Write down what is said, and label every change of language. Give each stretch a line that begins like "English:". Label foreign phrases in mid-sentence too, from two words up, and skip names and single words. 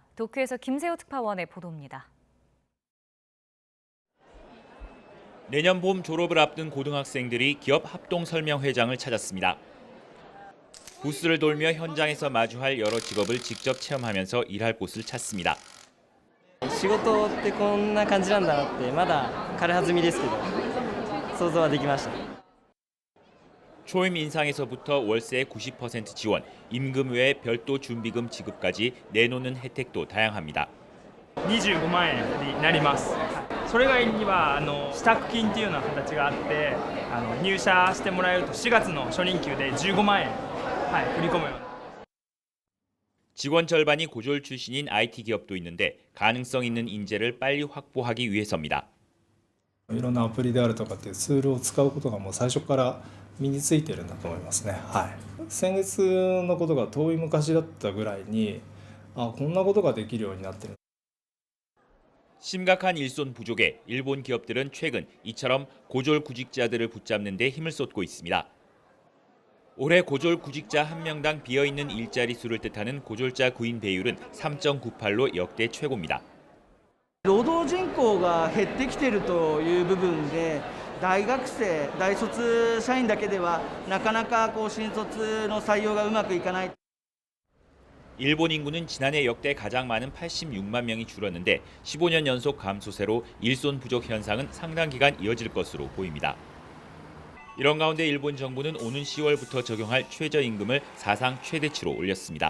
Korean: 도쿄에서 김세호 특파원의 보도입니다. 내년 봄 졸업을 앞둔 고등학생들이 기업 합동설명회장을 찾았습니다. 부스를 돌며 현장에서 마주할 여러 직업을 직접 체험하면서 일할 곳을 찾습니다.
Japanese: 仕事ってこんな感じなんだなってまだ軽はずみですけど想像はできました。
Korean: 초임 인상에서부터 월세 90% 지원, 임금 외에 별도 준비금 지급까지 내놓는 혜택도 다양합니다.
Japanese: 25 万円になります。それ以外には支度金というような形があって入社してもらえると4月の初任給で15万円 振り込むような
Korean: 직원 절반이 고졸 출신인 IT 기업도 있는데 가능성 있는 인재를 빨리 확보하기 위해서입니다.
Japanese: いろんなアプリであるとかっていうツールを使うことがもう最初から身についてるんだと思いますね。先月のことが遠い昔だったぐらいにこんなことができるようになってる。
Korean: 심각한 일손 부족에 일본 기업들은 최근 이처럼 고졸 구직자들을 붙잡는 데 힘을 쏟고 있습니다. 올해 고졸 구직자 1명당 비어있는 일자리 수를 뜻하는 고졸자 구인 배율은 3.98로 역대 최고입니다.
Japanese: 労働人口が減ってきているという部分で、大学生、大卒社員だけではなかなか新卒の採用がうまくいかない。
Korean: 일본 인구는 지난해 역대 가장 많은 86만 명이 줄었는데 15년 연속 감소세로 일손 부족 현상은 상당 기간 이어질 것으로 보입니다. 이런 가운데 일본 정부는 오는 10월부터 적용할 최저임금을 사상 최대치로 올렸습니다.